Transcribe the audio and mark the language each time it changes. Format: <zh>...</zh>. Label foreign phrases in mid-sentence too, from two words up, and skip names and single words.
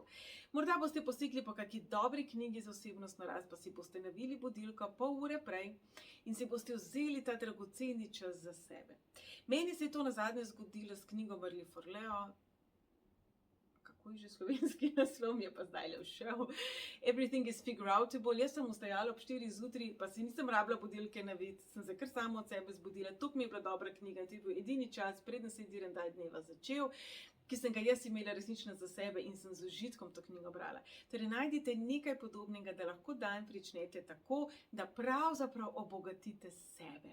<sl>Morda boste posekli po kakšni dobri knjigi za osebnostno rast, pa si boste navili budilko pol ure prej in si boste vzeli ta dragoceni čas za sebe. Meni se je to nazadnje zgodilo s knjigo Marie Forleo. Kako je že slovenski naslov, mi je pa zdaj le všel.</sl> <en>Everything is figure outable.</en> <sl>Jaz sem vstajala ob 4 zjutraj, pa si nisem rabila budilke naviti, sem se kar samo od sebe zbudila. To mi je bila dobra knjiga, to je bil edini čas, preden se je diren dan dneva začel, ki sem ga jaz imela resnično za sebe in sem z užitkom to knjigo brala. Torej, najdite nekaj podobnega, da lahko dan pričnete tako, da pravzaprav obogatite sebe.</sl>